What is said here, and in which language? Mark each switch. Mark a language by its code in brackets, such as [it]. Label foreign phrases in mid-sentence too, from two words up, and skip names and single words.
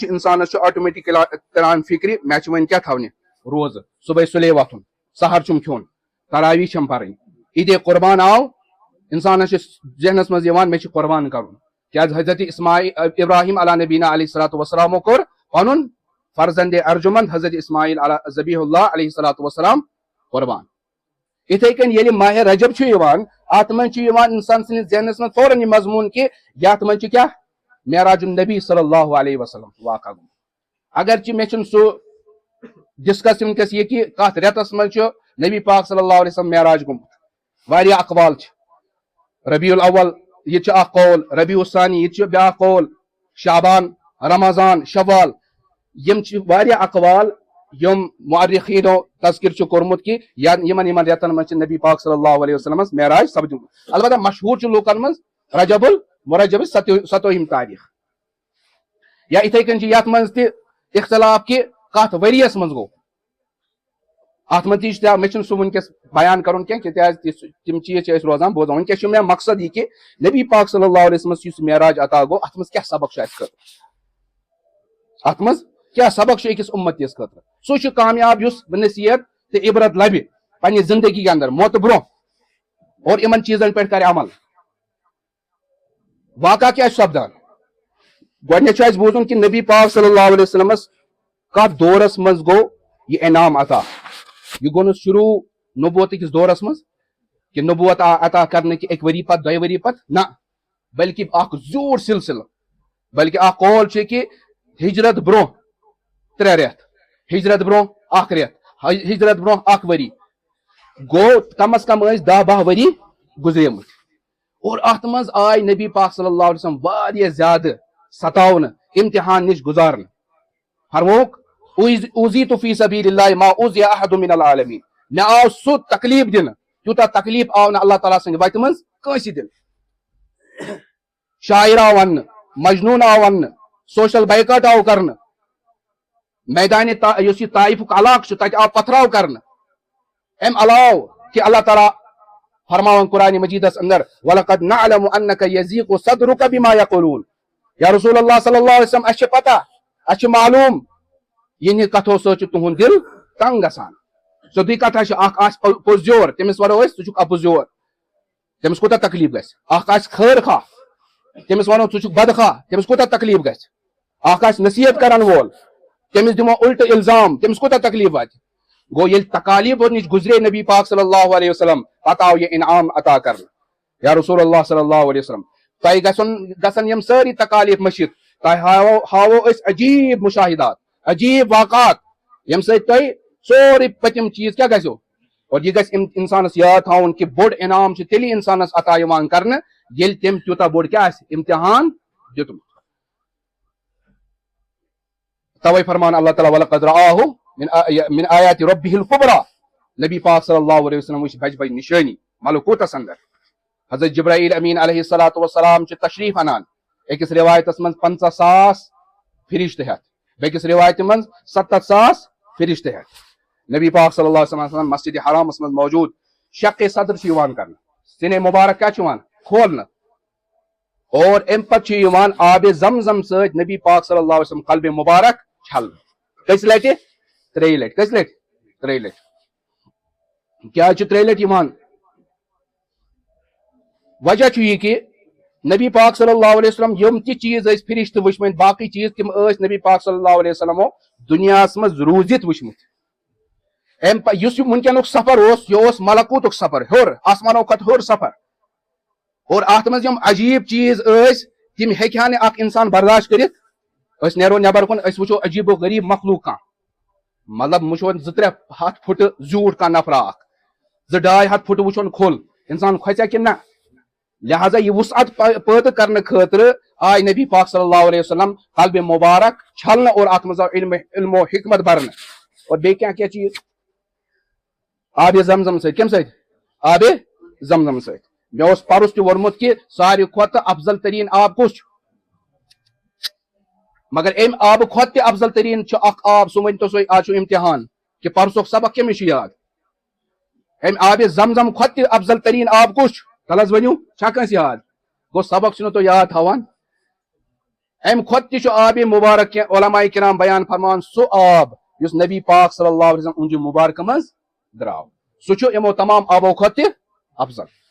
[ks] چھُ انسانس چھُ آٹومیٹِکلی تران فکرِ مےٚ چھُ وۄنۍ کیٛاہ تھاونہِ روزٕ صبحٲے سُلے وۄتھُن سحر چھُم کھیوٚن تراویح چھم پرٕنۍ عیٖدِ قربان آو انسانس چھُ ذہنس منٛز یِوان مےٚ چھُ قربان کرُن کیٛازِ حضرت ابراہیم [ar] علیٰ نبینا علیہ الصلوۃ والسلامو [ks] کوٚر پنُن فرزند ارجمند حضرت اسماعیل [ar] ذبیح اللہ علیہ الصلوۃ والسلام [ks] قربان یِتھے کٔنۍ ییٚلہِ ماہِ رجب چھُ یِوان اتھ منٛز چھُ یِوان انسان سٕنٛدِس ذہنس منٛز فوراً یہِ مضموٗن کہِ یتھ منٛز چھُ کیٛاہ معراج النبی [ar] صلی اللہ علیہ وسلم [ks] واقعہ گوٚمُت اگرچہِ مےٚ چھُنہٕ سُہ ڈسکس ونکیٚس یہِ کہِ کتھ رٮ۪تس منٛز چھُ نبی پاک [ar] صلی اللہ علیہ وسلم [ks] معراج گوٚمُت واریاہ اقوال چھِ ربیع الاول یہِ تہِ چھُ اکھ قول ربیع الثانی یہِ تہِ چھُ بیاکھ قول شعبان رمضان شوال یِم چھِ واریاہ اقوال یِم مؤرخیٖنو تذکر چھُ کوٚرمُت کہِ یِمن رٮ۪تن منٛز چھِ نبی پاک [ar] صلی اللہ علیہ وسلمس [ks] معراج سپدیومُت البتہ مشہوٗر چھُ لوٗکن منٛز رجب مرجب 7 تاریخ یا اتھے کن یت من تہ اختلاف کہ کت وریس من گو ات من تہ مے سہ ونکس بیان کرن کی تم چیز روزان بوزان ونکس مے مقصد یہ کہ نبی پاک [ar] صلی اللہ علیہ وسلم [ks] یس معراج عطا گو ات من کیا سبق چھ اس ات من کیا سبق چھ أکس امتیس خاطر سہ کامیاب یس نصیحت تو عبرت لبہ پنہ زندگی کے اندر موت برو [ur] اور ان چیزن پہ کر عمل [ks] واقعہ کیا سپدان گۄڈنیٚتھ چھُ اَسہِ بوزُن کہ نبی پاک [ar] صلی اللہ علیہ وسلم [ks] کت دورس مز گو یہ انعام عطا یہ گو شروع نبوت کس دورس مز کہ نبوت عطا [ur] کرنے کی [ks] 1 ؤری پتہ 2 ؤری پتہ نہ بلکہ اخ زیوٗٹھ سلسلہ بلکہ اخ قول چھ کہ ہجرت برو 3 رٮ۪تھ ہجرت برو 1 رٮ۪تھ ہجرت برو 1 ؤری گو کم از کم 10-12 ؤری گزریمت اور ات مز آئی نبی پاک [ar] صلی اللہ علیہ وسلم [ks] واریاہ زیادہ ستاون امتحان نش گزارن فرموک [ar] اوذیت فی سبیل اللہ ما اوذی احد من العالمین [ks] مے آو سہ تکلیف دن تیوتاہ تکلیف آو نہ اللہ تعالیٰ سند وتہ مز کٲنٛسہِ دن شاعر آو ون مجنون آو ون سوشل بائیکاٹ آو کرن میدان یس یہ طائفک علاقہ تتہ آو پتھراو کرن ام علاوہ کہ اللہ تعالیٰ فرماون قرآن مجیدس اندر [ar] وَلَقَدْ نَعْلَمُ أَنَّكَ يَزِيقُ صَدْرُكَ بِمَا يَقُولُونَ یا رسول اللہ صلی اللہ علیہ [ks] وسلم اس پتہ اس معلوم یہ کتھو سۭتۍ چھُ تُہُنٛد دل تنگ گژھان سیودٕے کتھا چھِ اکھ آسہِ پوٚزیور تٔمِس ونو أسۍ ژٕ چھُکھ اپوزیور تٔمِس کوٗتاہ تکلیف گژھِ اکھ آسہِ خٲر خواہ تٔمِس ونو ژٕ چھُکھ بدخواہ تٔمِس کوٗتاہ تکلیف گژھِ اکھ آسہِ نصیحت کرن وول تٔمِس دِمو الٹہٕ الزام تٔمِس کوٗتاہ تکلیف واتہِ گو ییٚلہِ تکالیف نش گزرے نبی پاک [ar] صلی اللہ علیہ وسلم [ks] پتہ آو یہ انعام عطا کرن [ar] یا رسول اللہ صلی اللہ علیہ وسلم [ks] تہ گژھن یم ساری تکالیف مشِتھ تہ ہاوو أسۍ عجیب مشاہدات عجیب واقعات یم سۭتۍ تۄہہِ سورُے پٔتِم چیز کیا گژھو اور یہ گژھِ انسانس یاد تھاوُن کہ بوٚڑ انعام چھُ تیٚلی انسانس عطا یِوان کرنہٕ ییٚلہِ تٔمۍ تیوٗتاہ بوٚڑ کیاہ آسہِ امتحان دیُتمُت توے فرمان اللہ تعالیٰ [ar] وَلَقَدْ رَآهُ من آیات ربہ الکبریٰ [ks] نبی پاک [ar] صلی اللہ علیہ وسلم [ks] وچ بج بج نشانی ملکوتس اندر حضرت جبرائیل امین [ar] علیہ الصلوۃ والسلام [ks] چھ تشریف انان أکس روایتس من 50,000 فرشتہ ہتھ بیکس روایت من 70,000 فرشتہ ہتھ نبی پاک [ar] صلی اللہ علیہ وسلم [ks] مسجد حرامس من موجود شق صدر چھ یوان کرنا سِنہِ مبارک کیا چھ یوان کھولنا اور ام پتہ چھ یوان آب زمزم سۭتۍ نبی پاک [ar] صلی اللہ علیہ وسلم [ks] قلب مبارک چھلنا کس لٹہ 3 لٹہ کس لٹہ 3 لٹہ کیا 3 لٹہ یوان وجہ چھ یہ کہ نبی پاک [ar] صلی اللہ علیہ وسلم [ks] یم تہ چیز ٲسۍ فرشتہ وٕچھمٕتۍ باقی چیز تم ٲسۍ نبی پاک [ar] صلی اللہ علیہ وسلم [ks] دنیاہس مز روزت وٕچھمٕتۍ یُس ونکیٚنُک سفر اوس یہ اوس ملکوتُک سفر ہیوٚر آسمانو کھۄتہٕ ہیوٚر سفر اور اتھ مز یم عجیب چیز ٲسۍ تم ہیٚکہِ ہا نہٕ اکھ انسان برداشت کٔرِتھ أسۍ نیرو نیبر کُن أسۍ وٕچھو عجیب و غریب مخلوق کانٛہہ مطلب وٕچھو 2-3 ہتھ پھٹ زیوٗٹھ کانٛہہ نفرا اکھ 2-2.5 ہتھ پھٹ وٕچھون کھوٚل انسان کھۄژیا کِنہٕ نہ لہذا یہ وسعت پٲدٕ کرنہٕ خٲطرٕ آے نبی پاک [ar] صلی اللہ علیہ وسلم [ks] قلب مبارک چھلنہٕ اور اتھ منٛز آو علم و حکمت برنہٕ اور بیٚیہِ کیٛاہ کیٛاہ چیٖز آبِ زمزم سۭتۍ کمہِ سۭتۍ آبِ زمزم سۭتۍ مےٚ اوس پرُس تہِ ووٚنمُت کہ ساروی کھۄتہٕ افضل تریٖن آب کُس چھُ مگر امہِ آبہٕ کھۄتہٕ تہِ افضل تریٖن چھُ اکھ آب سُہ ؤنۍتو تُہۍ آز چھُ امتحان کہ پرسُک سبق کٔمِس چھُ یاد امہِ آبِ زمزم کھۄتہٕ تہِ افضل تریٖن آب کُس چھُ تل حظ ؤنِو چھا کٲنٛسہِ یاد گوٚو سبق چھُنہٕ تُہۍ یاد تھاوان امہِ کھۄتہٕ تہِ چھُ آبِ مُبارک کینٛہہ علماء کرام بیان فرماوان سُہ آب یُس نبی پاک [ar] صلی اللہ علیہ وسلم [ks] اونجہِ مبارکہ منٛز درٛاو سُہ چھُ یِمو تمام آبو کھۄتہٕ تہِ افضل